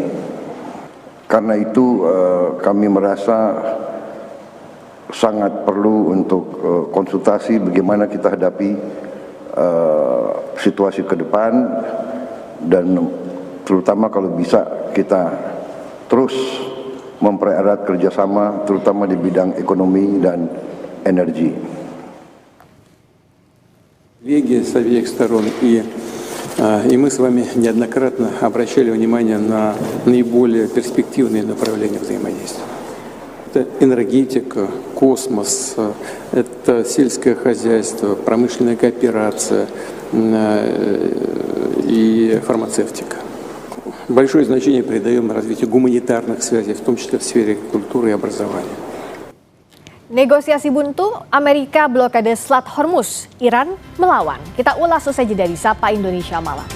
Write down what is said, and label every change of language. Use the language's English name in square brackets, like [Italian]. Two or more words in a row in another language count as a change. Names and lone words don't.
[Indonesian] Karena itu kami merasa sangat perlu untuk konsultasi bagaimana kita hadapi situasi ke depan, dan terutama kalau bisa kita terus mempererat kerjasama terutama di bidang ekonomi dan energi. [Russian] С обеих сторон, и мы с вами неоднократно обращали внимание на наиболее перспективные направления взаимодействия. Это энергетика, космос, это сельское хозяйство, промышленная кооперация и фармацевтика. Большое значение придаем развитию гуманитарных связей, в том числе в сфере культуры и образования. [Indonesian] Negosiasi buntu, Amerika blokade Selat Hormuz, Iran melawan. Kita ulas usai jeda di Sapa Indonesia Malam.